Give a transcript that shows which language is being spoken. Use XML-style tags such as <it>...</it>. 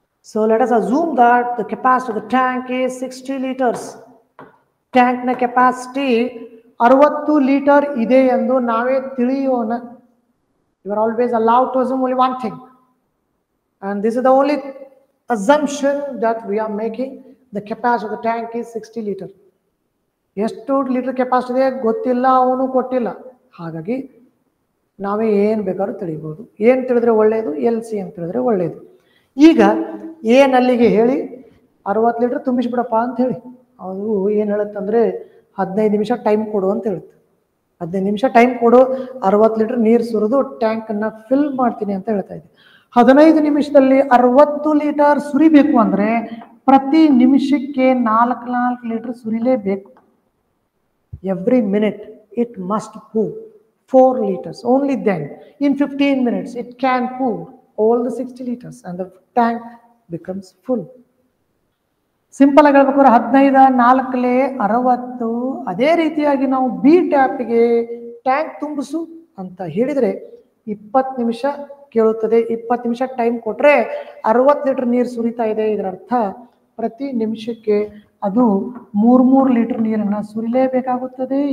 <en>So let us assume that the capacity of the tank is 60 liters.</en> <kn>Tank ನ capacity 60 litre ಇದೆ ಎಂದು ನಾವೇ ತಿಳಿಯೋಣ.</kn> <en>You are always allowed to assume only one thing, and this is the only assumption that we are making. The capacity of the tank is 60 liter.</en> <kn>ಎಷ್ಟು litre capacity ಇದೆ ಗೊತ್ತಿಲ್ಲ, ಅವನು ಕೊಟ್ಟಿಲ್ಲ. ಹಾಗಾಗಿ ನಾವೇ ಏನು ಬೇಕಾದ್ರೂ ತಿಳಿಬೋದು. ಏನು ತಿಳಿದ್ರೆ ಒಳ್ಳೆಯದು? LCM ತಿಳಿದ್ರೆ ಒಳ್ಳೆಯದು. ಈಗ ಏನಲ್ಲಿಗೆ ಹೇಳಿ 60 ಲೀಟರ್ ತುಂಬಿಸ್ಬಿಡಪ್ಪ ಅಂತ ಹೇಳಿ ಅದು ಏನು ಹೇಳುತ್ತಂದರೆ 15 ನಿಮಿಷ ಟೈಮ್ ಕೊಡು ಅಂತ ಹೇಳುತ್ತೆ. 15 ನಿಮಿಷ ಟೈಮ್ ಕೊಡು, 60 ಲೀಟರ್ ನೀರು ಸುರಿದು ಟ್ಯಾಂಕನ್ನು ಫಿಲ್ ಮಾಡ್ತೀನಿ ಅಂತ ಹೇಳ್ತಾ ಇದೆ. 15 ನಿಮಿಷದಲ್ಲಿ 60 ಲೀಟರ್ ಸುರಿಬೇಕು ಅಂದರೆ ಪ್ರತಿ ನಿಮಿಷಕ್ಕೆ 4 litre ಸುರಿಲೇಬೇಕು.</kn> <en>Every minute it must pour 4 liters. Only then, in 15 minutes, it can pour all the 60 liters and the tank becomes full.</en> <kn>Simple ಆಗಿ ಹೇಳ್ಬೇಕಾದ್ರೆ 15 4 60. ಅದೇ ರೀತಿಯಾಗಿ ನಾವು ಬಿ ಟ್ಯಾಪ್ಗೆ ಟ್ಯಾಂಕ್ ತುಂಬಿಸು ಅಂತ ಹೇಳಿದರೆ 20 ನಿಮಿಷ ಕೇಳುತ್ತದೆ. 20 ನಿಮಿಷ ಟೈಮ್ ಕೊಟ್ಟರೆ 60 ಲೀಟರ್ ನೀರು ಸುರಿತಾ ಇದೆ. ಇದರ ಅರ್ಥ ಪ್ರತಿ ನಿಮಿಷಕ್ಕೆ ಅದು 3 ಲೀಟರ್ ನೀರನ್ನು ಸುರಿಲೇಬೇಕಾಗುತ್ತದೆ.</kn>